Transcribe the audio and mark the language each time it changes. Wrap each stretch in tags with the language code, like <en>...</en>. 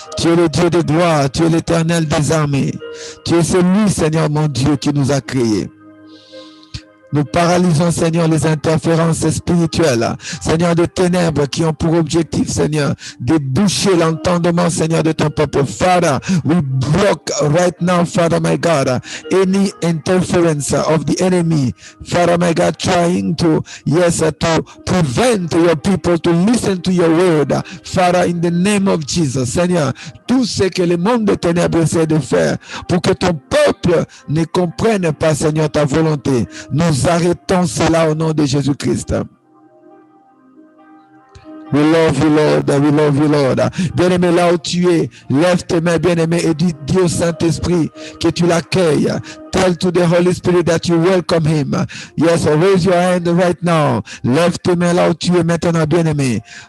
<fr>Tu es le Dieu de gloire, tu es l'Éternel des armées. Tu es celui, Seigneur mon Dieu, qui nous a créés. Nous paralysons, Seigneur, les interférences spirituelles, Seigneur, de ténèbres qui ont pour objectif, Seigneur, de boucher l'entendement, Seigneur, de ton peuple.</fr> <en>Father, we block right now, Father, my God, any interference of the enemy, Father, my God, trying to, yes, to prevent your people to listen to your word. Father, in the name of Jesus,</en> <fr>Seigneur, tout ce que le monde des ténèbres essaie de faire pour que ton peuple ne comprenne pas, Seigneur, ta volonté. Nous arrêtons cela au nom de Jésus-Christ.</fr> <en>We love you, Lord.</en> <fr>We love you, Lord. Bien-aimé, là où tu es, lève tes mains, bien-aimé, et dis au Saint-Esprit que tu l'accueilles.</fr> <en>Tell to the Holy Spirit that you welcome him. Yes, raise your hand right now.</en> <fr>Lève tes mains là où tu es maintenant, bien-aimé.</fr>